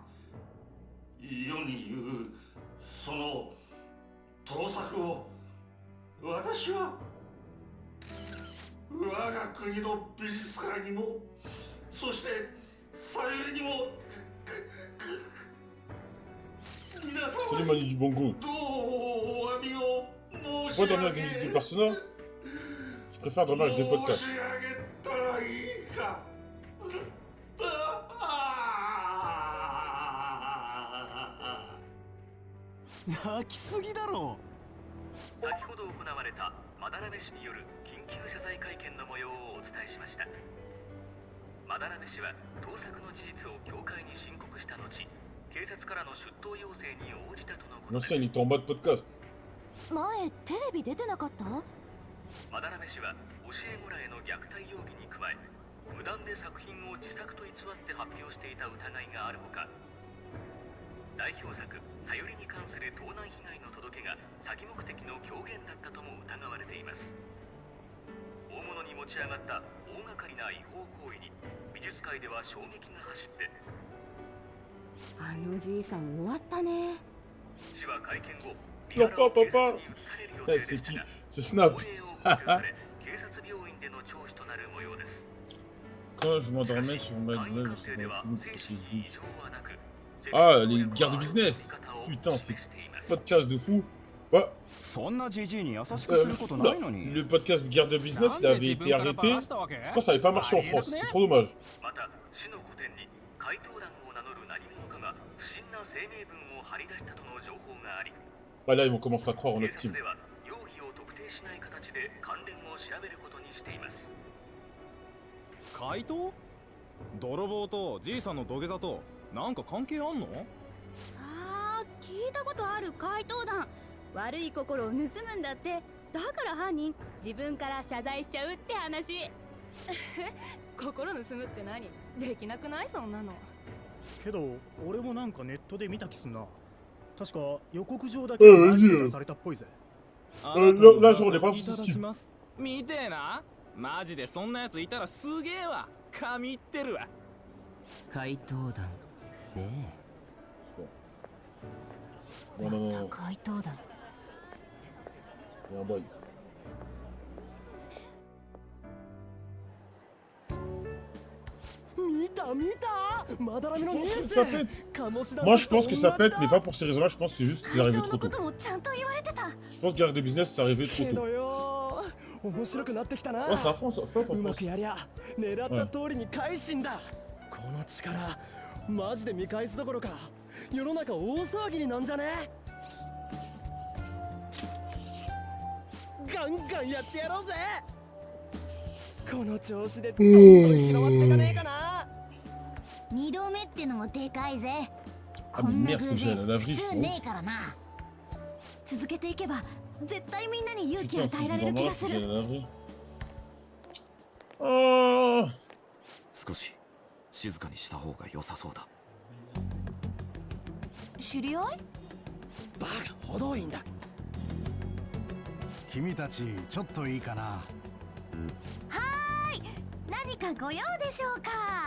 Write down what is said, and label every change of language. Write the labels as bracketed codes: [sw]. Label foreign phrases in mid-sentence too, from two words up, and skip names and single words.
[ja] 世に言うその盗作を私は我が国の美術界にもそして左右にも皆 [fr] Salut [ja] 様 [fr] Manu du Bongo. [ja] どうお詫びを [fr] Je [ja] 申 [fr] pourrais [ja] し [fr] dormir [ja] 上 [fr] avec des musiques de [ja] げ [fr] Persona. Je préfère dormir avec des podcasts. [ja] 申し上げたらいいか。泣きすぎだろ。先ほど行われたまだらめ氏による緊急謝罪会見の模様をお伝えしました。まだらめ氏は盗作の事実を教会に申告した後、警察からの出頭要請に応じたとのことです。 [fr] L'ancien, il était en mode podcast. [ja] 前テレビ出てなかった？まだらめ氏は教え子らへの虐待容疑に加え、無断で作品を自作と偽って発表していた疑いがあるほか、代表作「さゆり」に関する盗難被害の届けが詐欺目的の狂言だったとも疑われています。大物に持ち上がった大掛かりな違法行為に美術界では衝撃が走って、あのじいさん終わったね。市は会見後、 [fr] Pleure pas, papa. [ja] に移される予定 Eh, で [fr] c'est [ja] したが、 [fr] c'est Snap. [ja] 防衛を解除され警察病院での聴取となる模様です。 [fr] Quand je m'endormais sur ma [ja] 簡易 [fr] gueule [ja] 鑑 [fr] sur [ja] 定で [fr] ma [ja] は [fr] plume [ja] 精 [fr] sur [ja] 神に [fr] Facebook. [ja] 異常はなく、 [fr] Ah, les guerres de business. Putain, c'est podcast de fou. Bah, [ja] そんなじじいに優しくすることないのに。 [fr] le podcast Guerre de business, il avait été arrêté. Je crois que ça avait pas marché en France. C'est trop dommage. [ja] また市の御殿に怪盗団を名乗る何者かが不審な声明文を張り出したとの情報があり、 [fr] Ah, là, ils vont commencer à croire en [ja] 警 [fr] notre [ja] 察 [fr] team. [ja] では容疑を特定しない形で関連を調べることにしています。怪盗？泥棒とじいさんの土下座となんか関係あんの？あー、聞いたことある怪盗団。悪い心を盗むんだって。だから犯人自分から謝罪しちゃうって話。心盗むって何？できなくないそんなの。けど俺もなんかネットで見た気すんな。確か予告状だけがされたっぽいぜ。 [fr] là, j'en ai pas [ja] いただ [fr] ce [ja] き [fr] style. [ja] ます。見てえな。マジでそんなやついたらすげえわ。神ってるわ。怪盗団ね [fr] Non, non, [ja] ま [fr] non. [ja] た怪盗団。 [fr] Il y a un bail. [ja] 見た見たまだらめのニュー [fr] Ça [ja] ス [fr] pète. [ja] 鴨志田 [fr] Moi, je pense que ça pète, mais pas pour ces raisons-là. Je pense que c'est juste que c'est [ja] 怪 [fr] arrivé [ja] 盗 [fr] trop [ja] の [fr] tôt. [ja] こともちゃんと言われてた。 [fr] Je pense que Guerre de business, c'est arrivé [ja] け [fr] trop [ja] ど [fr] tôt. [ja] よ面白くなってきたな。 [fr] Ouais, ça France, ça [ja] うま [fr] France. [ja] くやりゃ狙った通りに改心だ。この力マジで見返すどころか世の中大騒ぎになんじゃね。ガンガンやってやろうぜ。この調子でどんどん広まっていかねえかな。二度目ってのもでかいぜ。 Ah, こ [fr] mais [ja] んな [fr] merde, [ja] 偶 [fr] faut que j'aille à [ja] 然 [fr] la [ja] 普 [fr] laverie, je [ja] 通 [fr] pense. [ja] ねえからな。続けていけば絶対みんなに勇気を [fr] Putain, [ja] 与え [fr] si [ja] ら [fr] je [ja] れる [fr] vais [ja] 気 [fr] en [ja] がす [fr] faut que j'aille [ja] る。 [fr] à la laverie. Ah. [ja] 少し静かにした方が良さそうだ。知り合い？バカほどいんだ。君たちちょっといいかな。はーい。何かご用でしょうか。